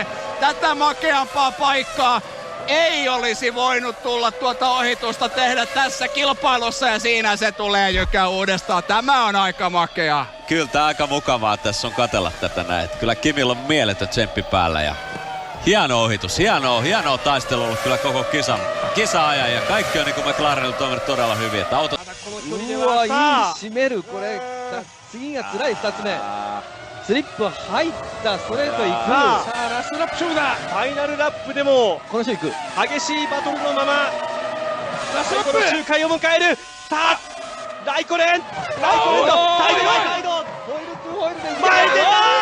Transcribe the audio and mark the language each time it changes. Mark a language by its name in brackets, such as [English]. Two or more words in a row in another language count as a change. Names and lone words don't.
[Finnish] Tätä makeampaa paikkaa ei olisi voinut tulla tuota ohitusta tehdä tässä kilpailussa, ja siinä se tulee Jykkä uudestaan. Tämä on aika makea. Kyllä tää aika mukavaa tässä on katsella tätä näin. Kyllä Kimillä on mieletön tsemppi päällä ja hieno ohitus, hienoa taistelua ollut kyllä koko kisa-ajan ja kaikki on niin kuin McLarenilla toiminut todella hyvin. Että auto... [Japanese] スリップ入ったストレート行く。さあラストラップ勝負だ。ファイナルラップでもこの人行く。激しいバトルのままラストラップ周回を迎える。さあライコネンとサイドホイール前に出た。